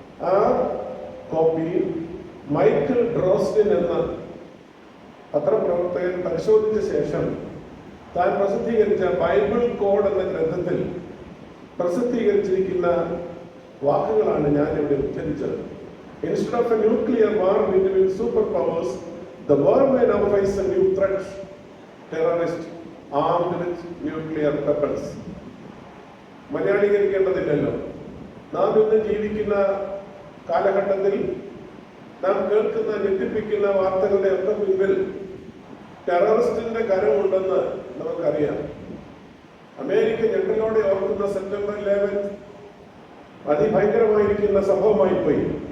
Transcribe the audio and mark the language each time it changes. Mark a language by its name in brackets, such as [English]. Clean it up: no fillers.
[Malayalam] ആ copy Michael ഡ്രോസ്റ്റിൻ എന്ന പത്രപ്രവർത്തകൻ പരിശോധിച്ച ശേഷം താൻ പ്രസിദ്ധീകരിച്ച ബൈബിൾ കോഡ് എന്ന ഗ്രന്ഥത്തിൽ പ്രസിദ്ധീകരിച്ചിരിക്കുന്ന വാക്കുകളാണ് ഞാൻ ഇവിടെ ഉദ്ധരിച്ചത്. [English] Instead of a nuclear war between superpowers, the world may now face a new threat: terrorists armed with nuclear weapons. [Malayalam] മലയാളീകരിക്കേണ്ടതില്ലല്ലോ. നാം ഇന്ന് ജീവിക്കുന്ന കാലഘട്ടത്തിൽ നാം കേൾക്കുന്ന ഞെട്ടിപ്പിക്കുന്ന വാർത്തകളുടെ ഒക്കെ മുൻപിൽ ടെററിസ്റ്റിന്റെ കരമുണ്ടെന്ന് നമുക്കറിയാം. അമേരിക്ക ഞെട്ടലോടെ ഓർക്കുന്ന സെപ്റ്റംബർ 11 അതിഭയങ്കരമായിരിക്കുന്ന സംഭവമായി പോയി.